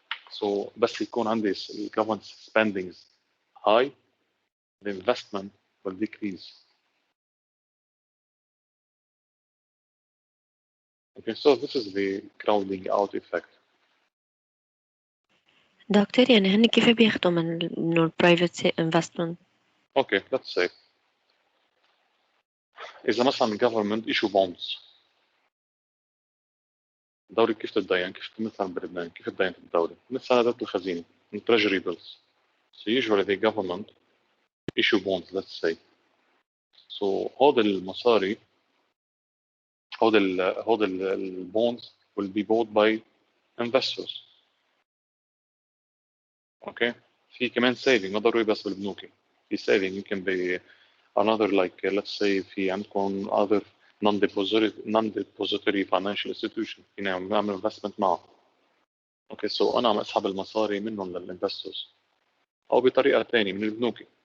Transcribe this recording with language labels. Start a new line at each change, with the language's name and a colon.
English: So
Arabic: بس يكون عندي
English: government spendings high, the investment will decrease. Okay, so this is the crowding out effect.
Arabic: دكتور يعني هن كيف بياخدوا من private investment؟
English: Okay, let's say
Arabic: إذا مثلا
English: government issue bonds.
Arabic: الدولة كيف تتدين؟ كيف مثلا بلبنان كيف تدين الدولة؟ مثل سندات الخزينة من treasury bills.
English: So usually the government issue bonds, let's say. So
Arabic: هذا المصاري
English: هذا ال bonds will be bought by investors. Okay.
Arabic: في كمان saving ما ضروري بس بالبنوك.
English: في saving يمكن ب another like let's say في عندكم other non-depository financial institution
Arabic: فينا نعمل
English: investment معه.
Arabic: Okay, so أنا عم أسحب المصاري منهم للinvestors أو بطريقة ثانية من البنوك.